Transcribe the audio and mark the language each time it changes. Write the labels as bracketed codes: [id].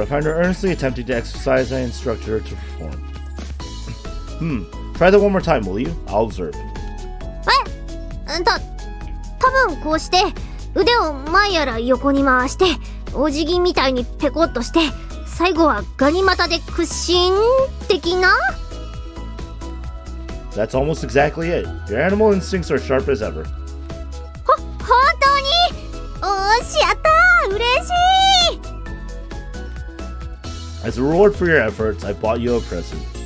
[en] I find her earnestly attempting to exercise I instruct her to perform. Try that one more time, will you? I'll observe. [ja] 多分こうして腕を前やら横に回してお辞儀みたいにペコッとして最後はガニ股で屈伸的な。 [en] That's almost exactly it. Your animal instincts are sharp as ever. [ja] 本当におーしやったー嬉しい。 [en] As a reward for your efforts, I bought you a present.